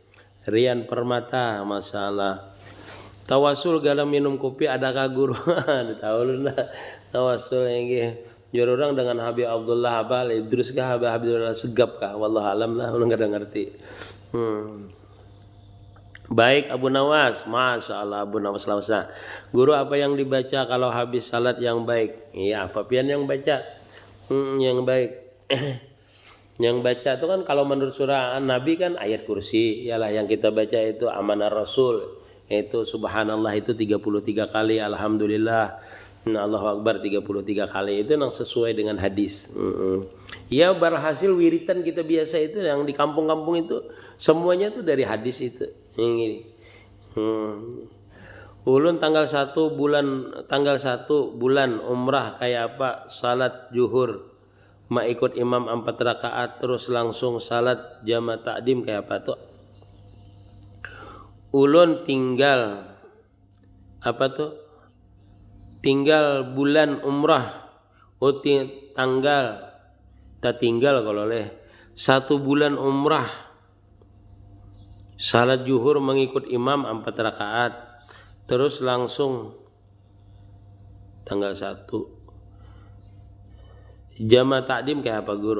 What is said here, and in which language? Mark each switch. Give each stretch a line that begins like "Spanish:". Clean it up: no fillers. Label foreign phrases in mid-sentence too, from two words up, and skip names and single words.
Banjar: Rian Permata masyaallah. Tawasul dalam minum kopi adakah guru? Tahu lah tawasul inggih. Jur orang dengan Habib Abdullah Abal Idrus kah Habib Abdullah Segap kah
Arabic: والله أعلم
Banjar: lah orang kada ngerti. Baik Abu Nawas,
Arabic: ما شاء الله
Banjar: Abu Nawas Lausa. Guru apa yang dibaca kalau habis salat yang baik? Iya apa pian yang baca? Yang baik. Yang baca itu kan kalau menurut surah Nabi kan ayat kursi, ialah yang kita baca itu amanah Rasul, itu subhanallah itu 33 kali, alhamdulillah,
Arabic: الله أكبر
Banjar: 33 kali, itu yang sesuai dengan hadis. Ya berhasil wiritan kita biasa itu yang di kampung-kampung itu semuanya itu dari hadis itu. Ini. Ulun tanggal 1 bulan umrah kayak apa? Salat zuhur ma ikut imam 4 rakaat terus langsung salat jama takdim kayak apa tuh? Ulun tinggal apa tuh? Tinggal bulan umrah. Tinggal kalau oleh 1 bulan umrah salat zuhur mengikut imam 4 rakaat terus langsung tanggal 1 jama takdim kayak apa guru?